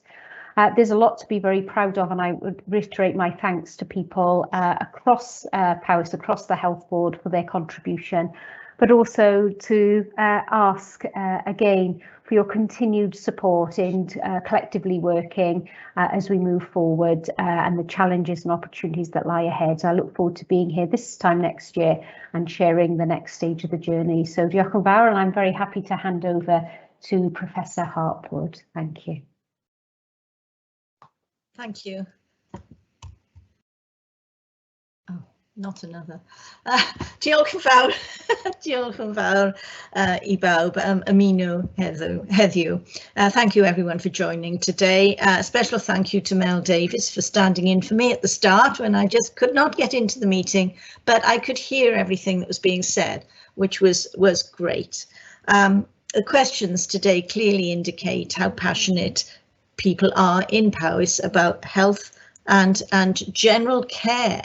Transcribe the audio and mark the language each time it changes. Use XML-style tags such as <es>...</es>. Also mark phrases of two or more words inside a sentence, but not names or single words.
<en>There's a lot to be very proud of, and I would reiterate my thanks to people across Powys, across the health board, for their contribution, but also to ask again for your continued support in collectively working as we move forward and the challenges and opportunities that lie ahead. I look forward to being here this time next year and sharing the next stage of the journey.</en> <cy>So diolch yn fawr,</cy> <en>and I'm very happy to hand over to Professor Hartwood. Thank you. Thank you. Oh, not another.</en> <cy>Diolch yn fawr. Diolch yn fawr I bawb ymuno heddiw.</cy> <en>Thank you everyone for joining today. A special thank you to Mel Davies for standing in for me at the start when I just could not get into the meeting, but I could hear everything that was being said, which was great. The questions today clearly indicate how passionate people are in Powys about health and general care.</en>